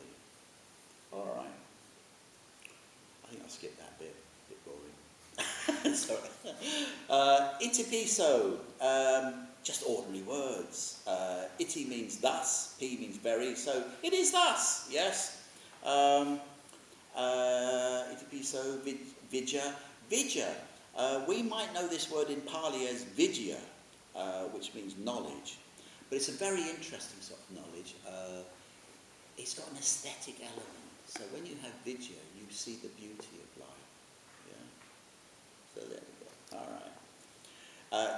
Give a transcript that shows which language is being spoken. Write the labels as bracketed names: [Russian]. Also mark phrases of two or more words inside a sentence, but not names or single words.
[English] All right. I think I'll skip that bit. A bit boring. Sorry. Itipiso, just ordinary words. Iti means thus, P means very, so it is thus, yes. [Pali] Itipiso, vijja. [English] Vijja, we might know this word in Pali as vijja, which means knowledge, but it's a very interesting sort of knowledge. It's got an aesthetic element, so when you have vijja, you see the beauty of life. So there we go. All right.